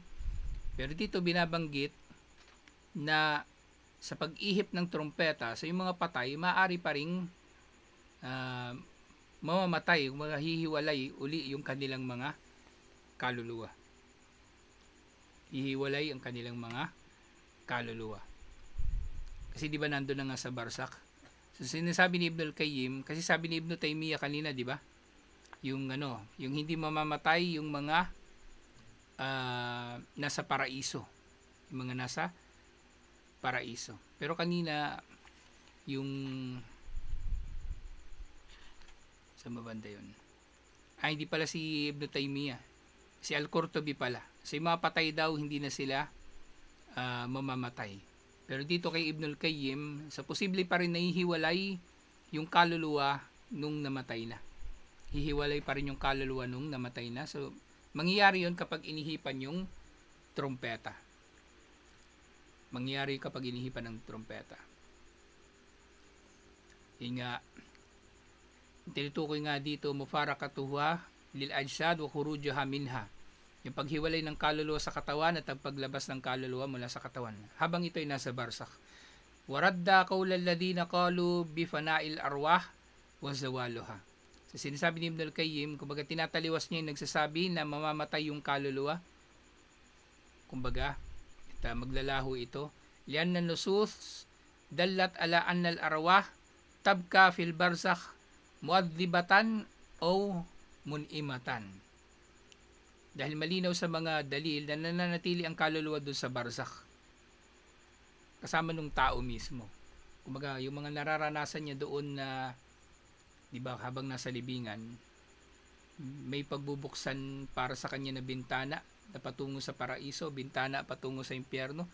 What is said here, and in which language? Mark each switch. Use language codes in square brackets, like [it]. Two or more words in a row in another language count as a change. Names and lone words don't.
[tl] Pero dito binabanggit na sa pag-ihip ng trompeta, sa yung mga patay, maaari pa ring mamamatay, hihiwalay uli yung kanilang mga kaluluwa. Hihiwalay ang kanilang mga kaluluwa. Kasi di ba nandun na nga sa barzakh? So sinasabi ni Ibn al-Qayyim, kasi sabi ni Ibn Taymiyyah kanina, di ba? Yung yung hindi mamamatay yung mga nasa paraiso. Yung mga nasa paraiso. Pero kanina yung sa mabanda yun. Hindi pala si Ibn Taymiyyah. Si Al-Qurtubi pala. So yung mga patay daw, hindi na sila mamamatay. Pero dito kay Ibn al-Qayyim, sa posible pa rin nahihiwalay yung kaluluwa nung namatay na. Hihiwalay pa rin yung kaluluwa nung namatay na. So, mangyayari yun kapag inihipan yung trompeta. Mangyayari kapag inihipan ng trompeta. Yun nga, tinutukoy nga dito, [ar] مفارقتها للأجساد وخروجها منها. [tl] Yung paghiwalay ng kaluluwa sa katawan at ang paglabas ng kaluluwa mula sa katawan habang ito ay nasa barzakh. [ar] وردّ قول الذين قالوا بفناء الأرواح وزوالها. [tl] So sinasabi ni Ibn al-Qayyim, kumbaga tinataliwas niya yung nagsasabi na mamamatay yung kaluluwa. Kumbaga, maglalaho ito. [ar] لأن النصوص دلت على أن الأرواح تبقى في البرزخ معذبة أو منعمة. [tl] Dahil malinaw sa mga dalil na nananatili ang kaluluwa doon sa barzakh. Kasama nung tao mismo. Kumbaga, yung mga nararanasan niya doon na, di ba, habang nasa libingan, may pagbubuksan para sa kanya na bintana na patungo sa paraiso, bintana patungo sa impyerno.